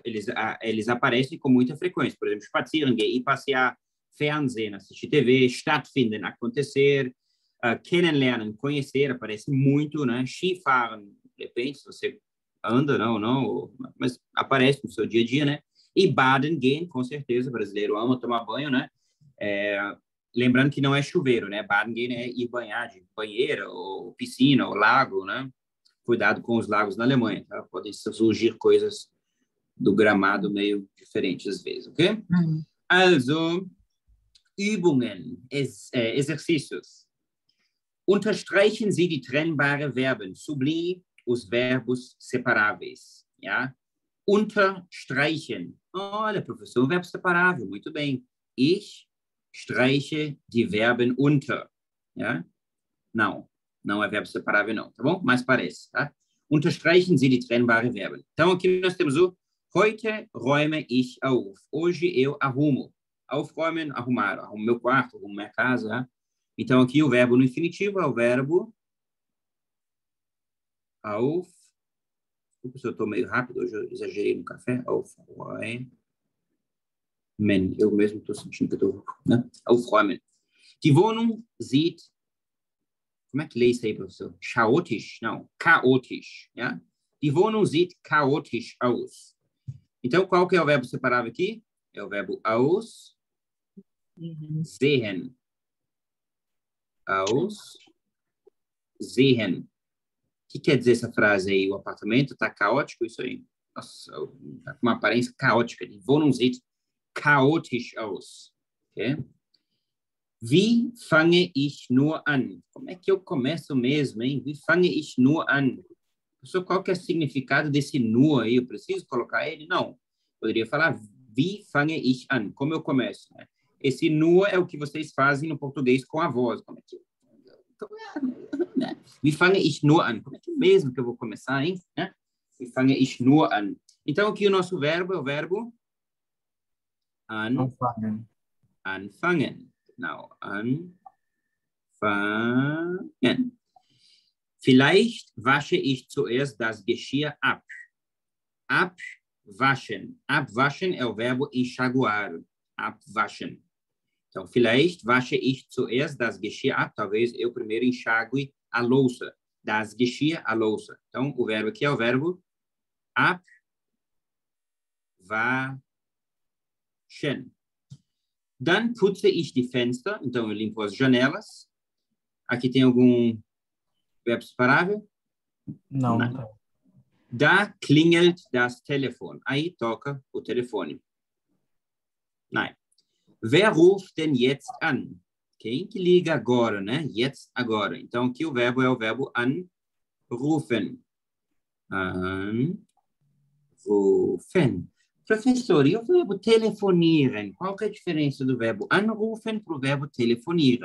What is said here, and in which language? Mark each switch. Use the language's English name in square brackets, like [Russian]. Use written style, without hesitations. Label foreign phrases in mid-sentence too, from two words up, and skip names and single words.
[Portuguese] Eles aparecem com muita frequência. Por exemplo, spazieren, ir passear, fernsehen, assistir TV, stattfinden, acontecer, kennenlernen, conhecer, aparece muito, né? Skifahren, depende se você anda, não, mas aparece no seu dia a dia, né? [German] E baden gehen, [Portuguese] com certeza, o brasileiro ama tomar banho, né? Lembrando que não é chuveiro, né? [German] Baden gehen [Portuguese] é ir banhar de banheira, ou piscina, ou lago, né? Cuidado com os lagos na Alemanha, tá? Podem surgir coisas do gramado meio diferentes às vezes, ok? [German] Also, Übungen, exercícios. Unterstreichen Sie die trennbare Verben. [Portuguese] Sublinhe os verbos separáveis. [German] Ja? Unterstreichen. [Portuguese] Olha, professor, um verbo separável. Muito bem. [German] Ich streiche die Verben unter. Ja? [Portuguese] Não. Não é verbo separável, não, tá bom? Mas parece, tá? [German] Unterstreichen Sie die trennbare Verben. [Portuguese] Então, aqui nós temos o [German] Heute räume ich auf. [Portuguese] Hoje eu arrumo. Aufräumen, arrumar. Arrumo meu quarto, arrumo minha casa. Tá? Então, aqui o verbo no infinitivo é o verbo auf. Desculpa se eu estou meio rápido, hoje eu exagerei no café. [German] Aufräumen. [Portuguese] Eu mesmo estou sentindo que eu estou... Né? [German] Aufräumen. Die Wohnung sieht... [Portuguese] Como é que lê isso aí, professor? Chaotisch? Não, [German] chaotisch. Ja? Die Wohnung sieht chaotisch aus. [Portuguese] Então, qual que é o verbo separável aqui? É o verbo [German] aus, sehen. Aus, sehen. [Portuguese] O que quer dizer essa frase aí? O apartamento está caótico? Isso aí. Nossa, está com uma aparência caótica. [German] Die Wohnung sieht chaotisch aus. Okay? Wie fange ich nur an? [Portuguese] Como é que eu começo mesmo, hein? [German] Wie fange ich nur an? [Portuguese] Professor, qual que é o significado desse nur aí? Eu preciso colocar ele? Não. Poderia falar [German] wie fange ich an? [Portuguese] Como eu começo? Né? Esse nur é o que vocês fazem no português com a voz. Como é que... Né? [German] Wie fange ich nur an? [Portuguese] Como é que mesmo que eu vou começar, hein? Né? [German] Wie fange ich nur an? [Portuguese] Então, aqui o nosso verbo é o verbo [German] Anfangen. Anfangen. Genau, anfangen. Vielleicht wasche ich zuerst das Geschirr ab. Abwaschen. [Portuguese] Abwaschen é o verbo enxaguar. [German] Abwaschen. [Portuguese] Então, [German] vielleicht wasche ich zuerst das Geschirr ab. [Portuguese] Talvez eu primeiro enxague a louça. [German] Das Geschirr, [Portuguese] a louça. Então, o verbo aqui é o verbo abwaschen. [German] Dann putze ich die Fenster. [Portuguese] Então, eu limpo as janelas. Aqui tem algum verbo separável? Não. [German] Da klingelt das Telefon. [Portuguese] Aí toca o telefone. [German] Nein. Wer ruft denn jetzt an? [Portuguese] Quem que liga agora, né? Jetzt, agora. Então, aqui o verbo é o verbo anrufen. [German] Anrufen. [Portuguese] Professor, e o verbo telefonieren? Qual que é a diferença do verbo anrufen para o verbo telefonieren?